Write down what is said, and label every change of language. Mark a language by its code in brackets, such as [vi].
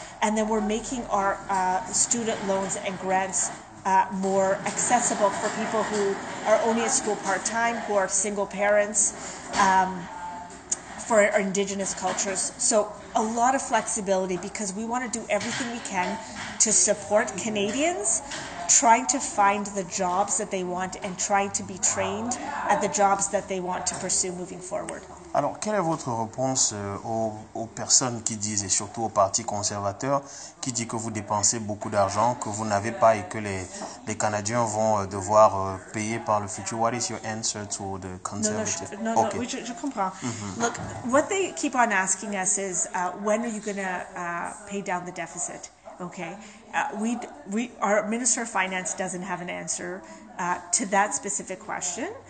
[en] And then we're making our student loans and grants more accessible for people who are only at school part-time, who are single parents, for our Indigenous cultures. So a lot of flexibility because we want to do everything we can to support Canadians trying to find the jobs that they want and trying to be trained at the jobs that they want to pursue moving forward. [fr] Alors, quelle est votre réponse aux personnes qui disent, et surtout aux partis conservateurs, qui disent que vous dépensez beaucoup d'argent, que vous n'avez pas et que les Canadiens vont devoir payer par le futur? [en] What is your answer to the conservative? [fr] No, je comprends. Mm-hmm. [en] Look, what they keep on asking us is, when are you going to pay down the deficit? Okay, our Minister of Finance doesn't have an answer to that specific question.